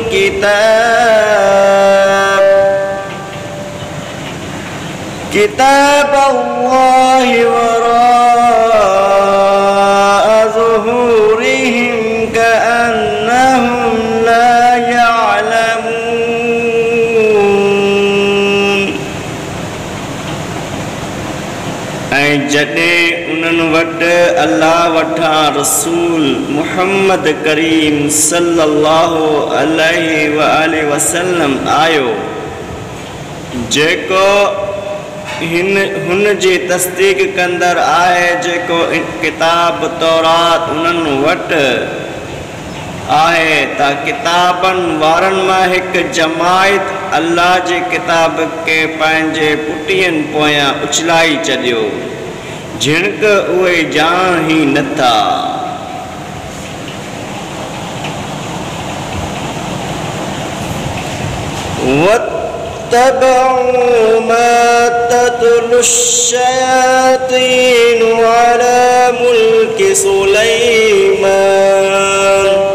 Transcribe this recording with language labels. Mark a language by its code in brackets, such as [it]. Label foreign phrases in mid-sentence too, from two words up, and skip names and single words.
[ar] كتاب الله وراء ظهورهم كأنهم لا يعلمون. [sd] ऐं जॾहिं उन्हनि वटि अल्लाह वटां रसूल मुहम्मद करीम [ar] صلى الله عليه وسلم [sd] आयो, जेको हुन जी तस्दीक कंदड़ आहे जेको किताब तौरात उन्हनि वटि आहे त किताबनि वारनि मां हिकु जमायत अल्लाह जे किताब खे पंहिंजे पुटियनि पोयां उछलाई छॾियो जिणक उहे ॼाण ई नथा [ar] واتبعوا ما تتلو الشياطين على ملك سليمان